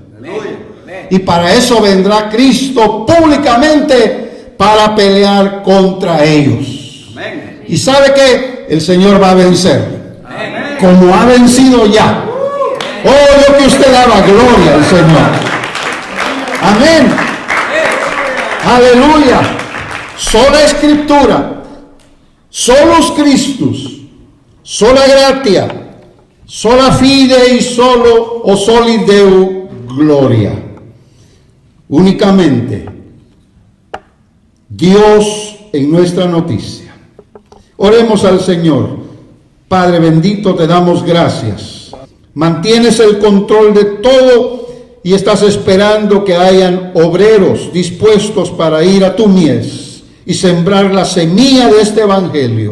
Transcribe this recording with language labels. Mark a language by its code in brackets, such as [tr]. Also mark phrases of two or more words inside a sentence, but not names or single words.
[es] Y para eso vendrá Cristo públicamente para pelear contra ellos. Amén. Y sabe que el Señor va a vencer. Amén. Como ha vencido ya. Oh, yo que usted daba gloria al Señor. Amén. Aleluya. Sola Escritura, [la] solus Christus, sola gratia, sola fide [es] y solo o [la] soli Deo gloria. [es] Únicamente Dios en nuestra noticia. Oremos al Señor. Padre bendito, te damos gracias. Mantienes el control de todo y estás esperando que hayan obreros dispuestos para ir a tu mies y sembrar la semilla de este evangelio.